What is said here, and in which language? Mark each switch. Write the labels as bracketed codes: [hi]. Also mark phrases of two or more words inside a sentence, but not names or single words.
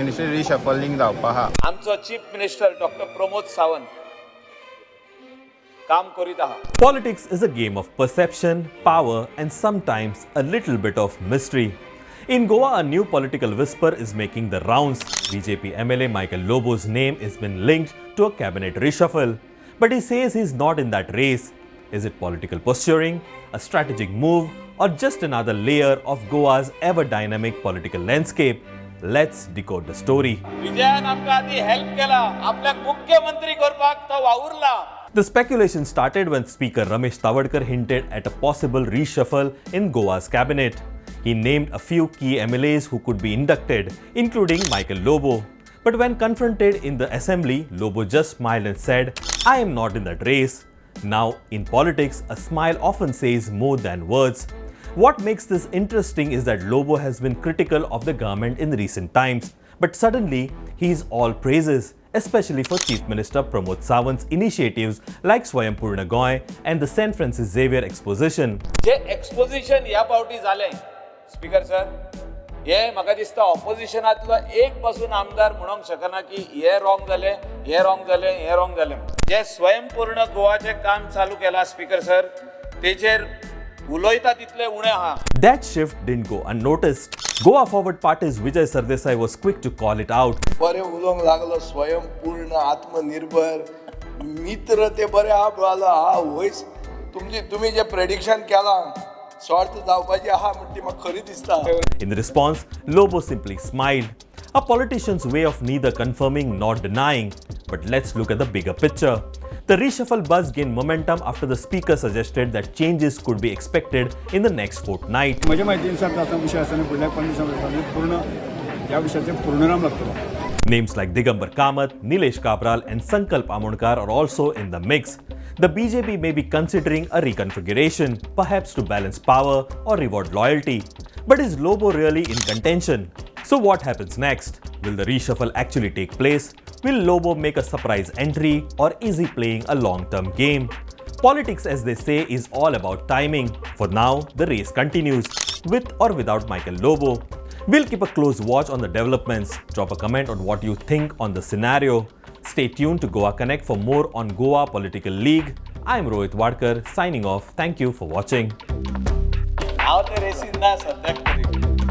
[en] ministry reshuffling [kok] जावपा हा. आमचो [en] chief minister [kok] डॉक्टर प्रमोद सावंत काम करीत आहा. [en] Politics is a game of perception, power, and sometimes a little bit of mystery. In Goa, a new political whisper is making the rounds. BJP MLA Michael Lobo's name has been linked to a cabinet reshuffle. But he says he's not in that race. Is it political posturing, a strategic move, or just another layer of Goa's ever-dynamic political landscape? Let's decode the story. [kok] विजयान आमकां आदी हेल्प केला आपल्याक मुख्यमंत्री करपाक तो वावुरला. [en] The speculation started when Speaker Ramesh Tawadkar hinted at a possible reshuffle in Goa's cabinet. He named a few key MLAs who could be inducted, including Michael Lobo. But when confronted in the assembly, Lobo just smiled and said, "I am not in that race." Now, in politics, a smile often says more than words. What makes this interesting is that Lobo has been critical of the government in recent times, but suddenly he's all praises, especially for Chief Minister Pramod Sawant's initiatives like Swayam and the St. Francis Xavier Exposition. [kok] जे एक्सपोजिशन ह्या फावटी जालें [en] speaker sir, [kok] हे म्हाका दिसता ऑपोजिशनांतलो एक पासून आमदार म्हणूंक शकना की हे रॉंग जालें, हे रॉंग जालें, हे रॉंग जालें. जे स्वयंपूर्ण गोवाचें काम चालू केलां [en] speaker sir, [kok] तेचेर उलोयता तितले उणे आहा. [en] That shift didn't go unnoticed. Goa Forward Party's Vijay Sardesai was quick to call it out. [kok] बरे उलोवंक लागलो स्वयंपूर्ण आत्मनिर्भर मित्र ते बरे आहा बोला हा वयस तुम्ही जे प्रेडिक्शन केला सॉर्ट जावपाची आहा म्हणटी म्हाका खरी दिसता. [en] In response, Lobo simply smiled. A politician's way of neither confirming nor denying. But let's look at the bigger picture. The reshuffle buzz gained momentum after the speaker suggested that changes could be expected in the next fortnight. [mr] माझ्या माहितीनुसार आता विषय असताना पुढल्या 5 दिवसांमध्ये पूर्ण या विषयाचे पूर्णनाम लागतो. [en] Names like Digambar Kamath, Nilesh Kabral, and Sankalp Amonkar are also in the mix. The BJP may be considering a reconfiguration, perhaps to balance power or reward loyalty. But is Lobo really in contention? So what happens next? Will the reshuffle actually take place? Will Lobo make a surprise entry, or is he playing a long-term game? Politics, as they say, is all about timing. For now, the race continues, with or without Michael Lobo. We'll keep a close watch on the developments. Drop a comment on what you think on the scenario. Stay tuned to Goa Connect for more on Goa Political League. I'm Rohit Vadkar, signing off. Thank you for watching. [kok] हांव ते रेसीन ना सद्याक तरी.